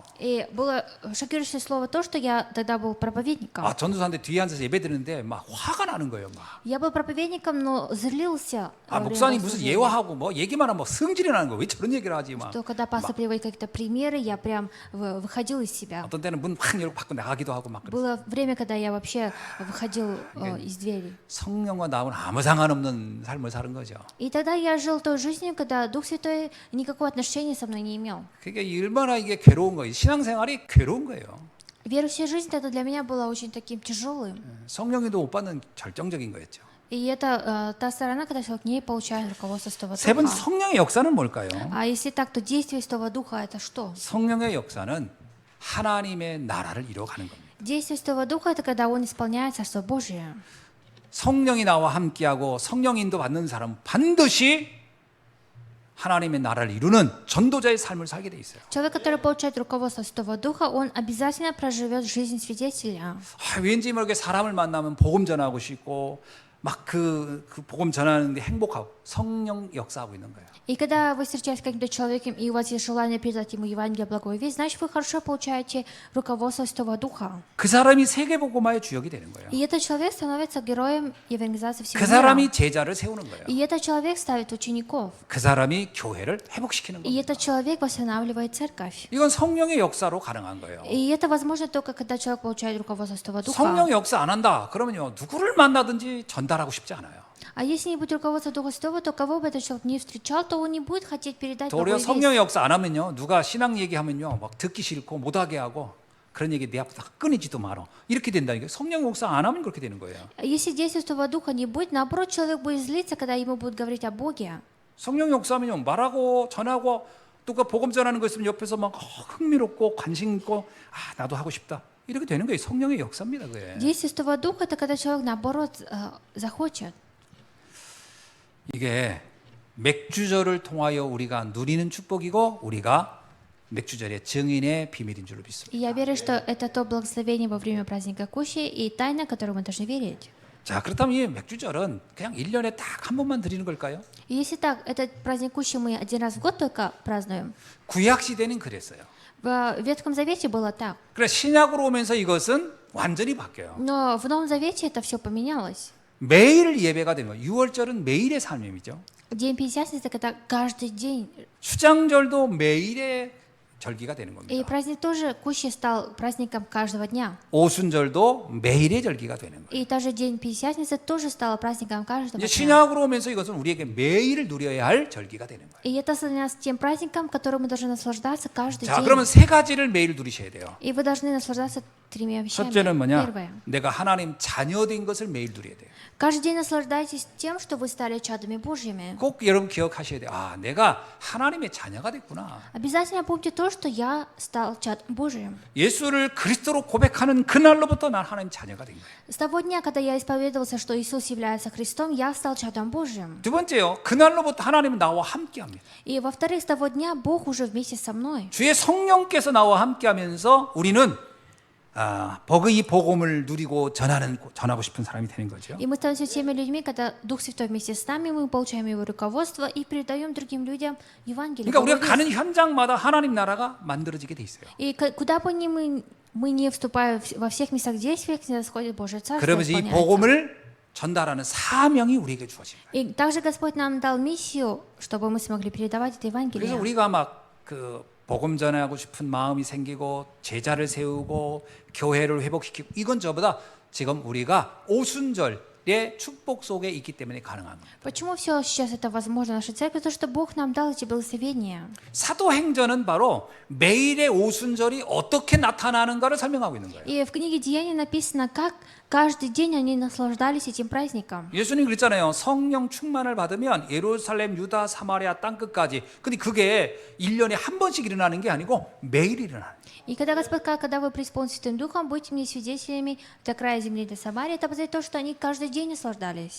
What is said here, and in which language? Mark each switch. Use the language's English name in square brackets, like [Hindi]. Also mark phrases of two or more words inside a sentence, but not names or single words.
[Russian] И было шокирующее слово то, что я тогда был проповедником. [Korean] 전도사인데 뒤에 앉아서 예배 드리는데 막 화가 나는 거예요, 막. [Russian] Я был проповедником, но злился. во время [Korean] 목사님 무슨 [Russian] богослужения. [Korean] 예화하고 뭐 얘기만 하면 성질이 나는 거예요. 왜 저런 얘기를 하지 막. [Russian] То когда пастор приводит какие-то примеры, я прям выходил из себя. [Korean] 어떤 때는 문 확 열고 밖으로 나가기도 하고 막. [Russian] Было время, когда я вообще выходил из двери. [Korean] 성령과 나하고는 아무 상관없는 삶을 사는 거죠. [Russian] И тогда я жил той жизнью, когда Дух Святой никакого отношения со мной не имел. [Korean] 그게 얼마나 이게 괴로운 거예요. 신앙생활이 괴로운 거예요. [Russian] Верующая жизнь тогда для меня была очень таким тяжелым. [Korean] 성령에도 못 받는 결정적인 거였죠. [Russian] И это та сторона, когда человек не получает руководство Святого [Korean] 세 번째 [Russian] Духа. [Korean] 성령의 역사는 뭘까요? [Russian] А если так, то действие Святого Духа это что? [Korean] 성령의 역사는 하나님의 나라를 이루어가는 겁니다. [Russian] Действие Святого Духа это когда Он исполняет Царство Божие. [Korean] 성령이 나와 함께하고 성령 인도 받는 사람은 반드시 하나님의 나라를 이루는 전도자의 삶을 살게 돼 있어요. [Russian] Человек, который получает руководство Святого Духа, он обязательно проживет жизнь свидетеля. [Korean] 왠지 모르게 사람을 만나면 복음 전하고 싶고 막 그 복음 전하는데 행복하고 성령 역사하고 있는 거예요. [Russian] И когда вы встречаетесь с каким-то человеком, и у вас есть желание передать ему Евангелие, благую весть, значит, вы хорошо получаете руководство Святого Духа. [Korean] 그 사람이 세계복음화의 주역이 되는 거예요. [Russian] И этот человек становится героем евангелизации всего [Korean] 그 [Russian] мира. [Korean] 사람이 제자를 세우는 거예요. [Russian] И этот человек ставит учеников. [Korean] 그 사람이 교회를 회복시키는 [Russian] И [Korean] 겁니다. [Russian] этот человек восстанавливает церковь. [Korean] 이건 성령의 역사로 가능한 거예요. [Russian] И это возможно только когда человек получает руководство Святого Духа. [Korean] 성령 역사 안 한다. 그러면요 누구를 만나든지 전달하고 싶지 않아요. [Russian] А если не будет руководства Духа Святого, то кого бы этот человек не встречал, то он не будет хотеть передать [Korean] 도리어 [Russian] благую весть. [Korean] 성령의 역사 안 하면요 누가 신앙 얘기하면요 막 듣기 싫고 못하게 하고 그런 얘기 내 앞에서 끊이지도 마라. 이렇게 된다니까. 성령 역사 안 하면 그렇게 되는 거예요. [Russian] Если действия Духа не будет, наоборот, человек будет злиться, когда ему будут говорить о Боге. [Korean] 성령 역사하면요 말하고 전하고 또 그 복음 전하는 거 있으면 옆에서 막 흥미롭고 관심 있고 나도 하고 싶다 이렇게 되는 거예요. 성령의 역사입니다. 그게. [Russian] Действие Духа — это когда человек, наоборот, захочет. [Korean] 이게 맥주절을 통하여 우리가 누리는 축복이고 우리가 맥주절의 증인의 비밀인 줄로 믿습니다. [Russian] И я верю, что это то благословение во время праздника Кущи и тайна, которую мы должны верить. [Korean] 자, 그렇다면 이 맥주절은 그냥 1년에 딱 한 번만 드리는 걸까요? [Russian] И если так, этот праздник Кущи мы один раз в год только празднуем. [Korean] 구약 시대는 그랬어요. [Russian] В Ветхом Завете было так. [Korean] 그래 신약으로 오면서 이것은 완전히 바뀌어요. [Russian] Но в Новом Завете это все поменялось. [Korean] 매일 예배가 되는 거예요. 6월절은 매일의 삶이죠. [Russian] День Пятидесятницы — это каждый день. [Korean] 수장절도 매일의 절기가 되는 [Russian] И [Korean] 겁니다. [Russian] праздник тоже Кущи стал праздником каждого дня. [Korean] 오순절도 매일의 절기가 되는 거예요. [Russian] И даже день Пятидесятницы тоже стал праздником каждого [Korean] 이제 [Russian] дня. [Korean] 신약으로 오면서 이것은 우리에게 매일 누려야 할 절기가 되는 거예요. [Russian] И это становится тем праздником, которым мы должны наслаждаться каждый [Korean] 자, [Russian] день. [Korean] 그러면 세 가지를 매일 누리셔야 돼요. [Russian] И вы должны наслаждаться тремя вещами. [Korean] 첫째는 뭐냐? [Russian] Первое. [Korean] 내가 하나님 자녀된 것을 매일 누려야 돼요. [Russian] Каждый день наслаждайтесь тем, что вы стали чадами Божьими. [Korean] 꼭 여러분 기억하셔야 돼요. 내가 하나님의 자녀가 됐구나. [Russian] Обязательно помните то, что я стал чадом Божьим. [Korean] 예수를 그리스도로 고백하는 그날로부터 난 하나님 자녀가 된 거예요. [Russian] С того дня, когда я исповедовался, что Иисус является Христом, я стал чадом Божьим. [Korean] 두 번째요. 그날로부터 하나님은 나와 함께합니다. [Russian] И во-вторых, с того дня Бог уже вместе со мной. [Korean] 주의 성령께서 나와 함께하면서 우리는 이 복음을 누리고 전하고 싶은 사람이 되는 거죠. [Russian] И мы становимся теми людьми, когда Дух Святой вместе с нами, мы получаем Его руководство и передаем другим людям Евангелие. [Korean] 그러니까 우리가 가는 현장마다 하나님 나라가 만들어지게 돼 있어요. [Russian] И куда бы ни мы не вступаем во всех местах действий, происходит Божье Царство. [Korean] 그러면서 이 [Russian] исполняется. [Korean] 복음을 전달하는 사명이 우리에게 주어집니다. [Russian] И также Господь нам дал миссию, чтобы мы смогли передавать это [Korean] 그래서 [Russian] Евангелие. [Korean] 우리가 막 복음 전하고 싶은 마음이 생기고 제자를 세우고 교회를 회복시키고 이건 저보다 지금 우리가 오순절의 축복 속에 있기 때문에 가능한 겁니다. [Russian] Почему все сейчас это возможно в нашей церкви? Потому что Бог нам дал эти благословения. [Korean] 사도행전은 바로 매일의 오순절이 어떻게 나타나는가를 설명하고 있는 거예요. [Russian] И в книге Деяний написано, как каждый день они наслаждались этим праздником. [Korean] 예수님 그랬잖아요. 성령 충만을 받으면 예루살렘, 유다, 사마리아 땅 끝까지. 근데 그게 1년에 한 번씩 일어나는 게 아니고 매일 일어나는 거예요. [Russian] И когда Господь сказал, когда вы преисполнены Святым Духом, будьте мне свидетелями до края земли, до Самарии, это означает то, что они каждый день наслаждались.